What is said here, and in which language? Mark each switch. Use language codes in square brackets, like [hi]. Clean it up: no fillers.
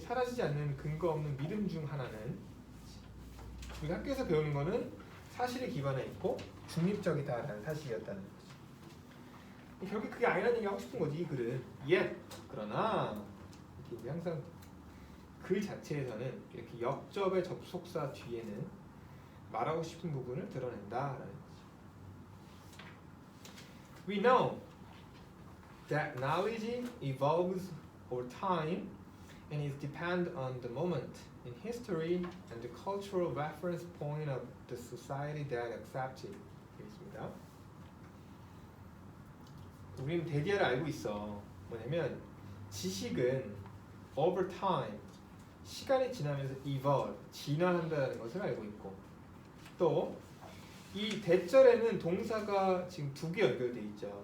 [ko] 사라지지 않는 근거 없는 믿음 중 하나는, 우리 학교에서 배우는 거는 사실에 기반해 있고 중립적이다라는 사실이었다는 거지. 결국 그게 아니라는 얘기 하고 싶은 거지, 이 글은. 그러나 이렇게 이제 항상 글 자체에서는 이렇게 역접의 접속사 뒤에는 말하고 싶은 부분을 드러낸다라는 거지. [en] We know that knowledge evolves over time and is dependent on the moment in history and the cultural reference point of the society that accepts it. [ko] 되겠습니다. 우리는 대디아를 알고 있어. 뭐냐면 지식은 [en] over time, [ko] 시간이 지나면서 evolve, 진화한다는 것을 알고 있고, 또 이 대절에는 동사가 지금 두 개 연결돼 있죠.